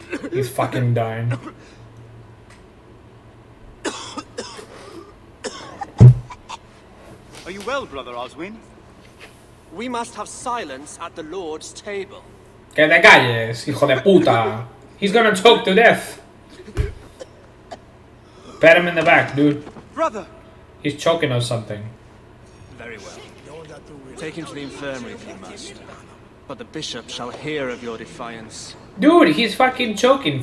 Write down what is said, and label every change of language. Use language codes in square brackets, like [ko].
[en] He's fucking dying. Are you well, Brother Oswin? We must have silence at the Lord's table. [es] Que te calles, hijo de puta. [en] He's gonna choke to death. Pat him in the back, dude. Brother! He's choking on something. Very well. Take him to the infirmary if you must. But the bishop shall hear of your defiance. Dude, he's fucking choking.